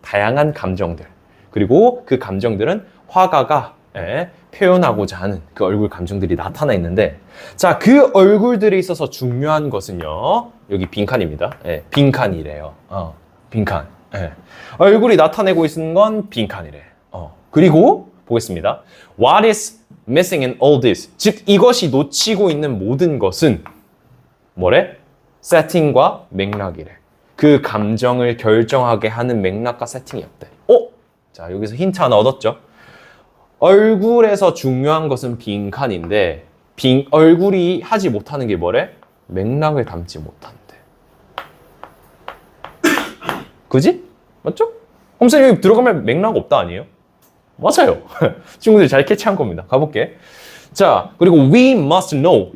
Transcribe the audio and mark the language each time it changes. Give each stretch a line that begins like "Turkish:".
Korean: 다양한 감정들. 그리고 그 감정들은 화가가 표현하고자 하는 그 얼굴 감정들이 나타나 있는데, 자, 그 얼굴들에 있어서 중요한 것은요, 여기 빈칸입니다. 빈칸이래요. 빈칸. 얼굴이 나타내고 있는 건 빈칸이래. 그리고 보겠습니다.
English: What is missing in all this?
Korean: 즉, 이것이 놓치고 있는 모든 것은 뭐래? 세팅과 맥락이래. 그 감정을 결정하게 하는 맥락과 세팅이 없대. 자, 여기서 힌트 하나 얻었죠? 얼굴에서 중요한 것은 빈칸인데, 얼굴이 하지 못하는 게 뭐래? 맥락을 담지 못한대. 그지? 맞죠? 홈쌤 여기 들어가면 맥락 없다 아니에요? 맞아요. 친구들이 잘 캐치한 겁니다. 가볼게.
English: 자, 그리고 we must know.